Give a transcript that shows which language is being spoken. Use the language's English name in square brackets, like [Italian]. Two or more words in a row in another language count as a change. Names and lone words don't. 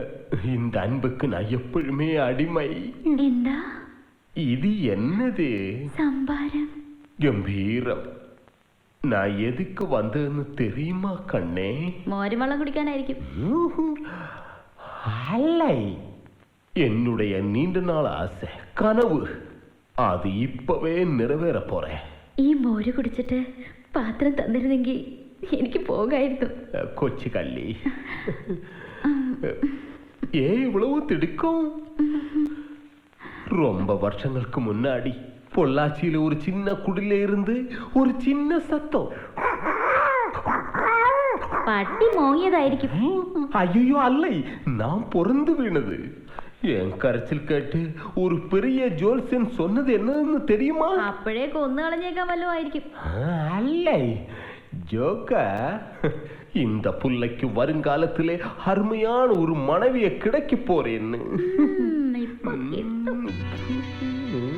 [Tamil] இந்த அன்புக்கு நான் எப்பொழுதுமே அடிமை. [Malayalam] എന്താ [Tamil] இது என்னது? [Malayalam] സംഭാരം. ഗംഭീരം. [Tamil] நான் எதுக்கு வந்தேன்னு தெரியுமா கண்ணே? [Malayalam] മോരും വെള്ളം കുടിക്കാനായിരിക്കും. [Tamil] அல்லை, என்னுடைய நீண்ட நாள் ஆசை, கனவு. அது இப்பவே நிறைவேற போறேன். [Malayalam] ഈ മോര് കുടിച്ചിട്ട് പാത്രം തന്നിരുന്നെങ്കിൽ എനിക്ക് പോകായിരുന്നു. [Tamil] கொச்சி கள்ளி, ஏன் இவ்வளவு திடுக்கம்? ரொம்ப வருஷங்களுக்கு முன்னாடி பொள்ளாச்சியில ஒரு சின்ன குடில இருந்து ஒரு சின்ன சத்தம். [Malayalam] പട്ടി മോങ്ങിയതായിരിക്കും. [Tamil] ஐயோ அல்லை, நான் பொறந்து வீணது. என் கரைச்சல் கேட்டு ஒரு பெரிய ஜோல்சன் சொன்னது என்னன்னு தெரியுமா? [Malayalam] അപ്പോഴേ കൊന്നു കളഞ്ഞേക്കാൻ വല്ലതും ആയിരിക്കും. [Tamil] அல்லை, ஜோக்க, இந்த புள்ளைக்கு வருங்காலத்திலே அருமையான ஒரு மனைவியை கிடைக்க போறேன்னு. [Malayalam] ഇപ്പൊ കിട്ടും.